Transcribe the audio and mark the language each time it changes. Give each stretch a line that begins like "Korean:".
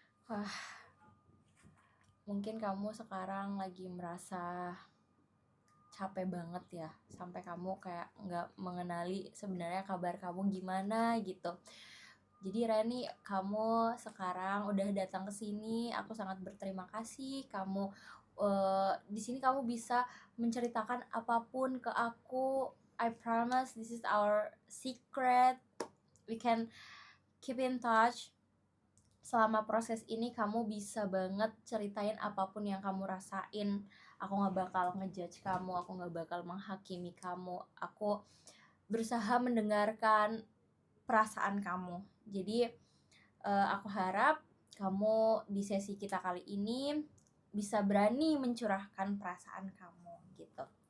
Indonesian: Wah, mungkin kamu sekarang lagi merasa capek banget ya, sampai kamu kayak nggak mengenali sebenarnya kabar kamu gimana gitu. Jadi Rani, kamu sekarang udah datang ke sini, aku sangat berterima kasih. Kamu di sini kamu bisa menceritakan apapun ke aku.
English: I promise this is our secret. We can keep in touch.
Indonesian: Selama proses ini kamu bisa banget ceritain apapun yang kamu rasain. Aku gak bakal ngejudge kamu, aku gak bakal menghakimi kamu. Aku berusaha mendengarkan perasaan kamu. Jadi aku harap kamu di sesi kita kali ini bisa berani mencurahkan perasaan kamu gitu.